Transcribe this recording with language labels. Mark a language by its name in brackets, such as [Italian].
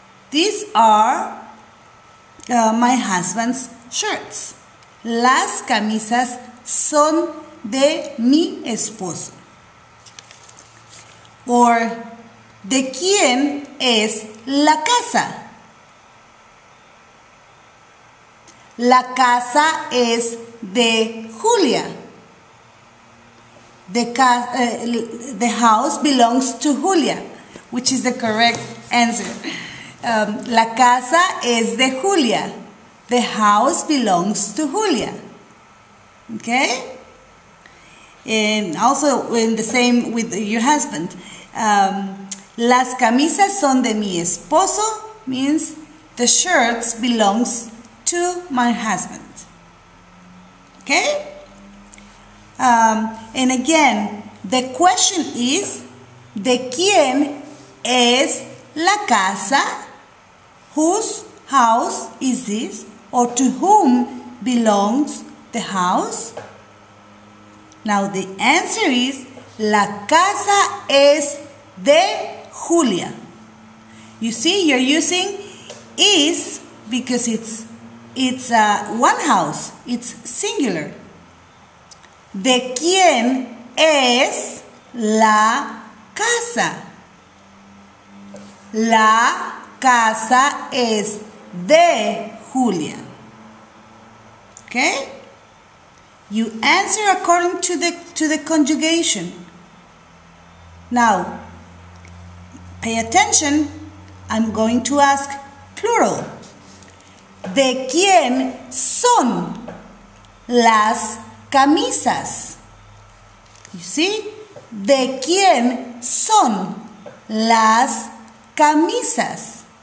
[English] These are my husband's shirts. [Spanish] Las camisas son de mi esposo. Or, ¿de quién es la casa? La casa es de Julia. [English] The house belongs to Julia, which is the correct answer. [Spanish] La casa es de Julia. [English] The house belongs to Julia. Okay? And also in the same with your husband. [Spanish] Las camisas son de mi esposo [English] means the shirts belongs to my husband. Okay? And again, the question is, [Spanish] ¿de quién es la casa? [English] Whose house is this? Or to whom belongs the house? Now the answer is, [Spanish] la casa es de Julia. [English] You see, you're using is because it's one house. It's singular. [Spanish] ¿De quién es la casa? La casa es de Julia. Okay? [English] You answer according to the conjugation. Now, pay attention. I'm going to ask plural. [Spanish] ¿De quién son las camisas? [English] You see? [Spanish] ¿De quién son las camisas?